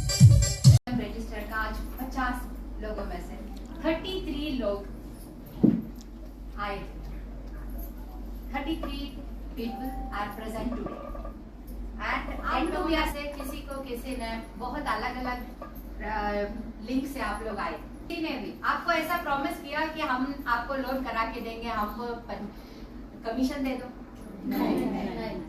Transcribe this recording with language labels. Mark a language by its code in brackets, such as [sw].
[hi] Register का आज 50 लोगों में से 33 लोग आए। [en] 33 people are present today. [hi] And India से किसी ने बहुत अलग अलग लिंक से आप लोग आए। किसी ने भी आपको ऐसा प्रॉमिस किया कि हम आपको लोन करा के देंगे, हमको कमीशन दे दो? नहीं।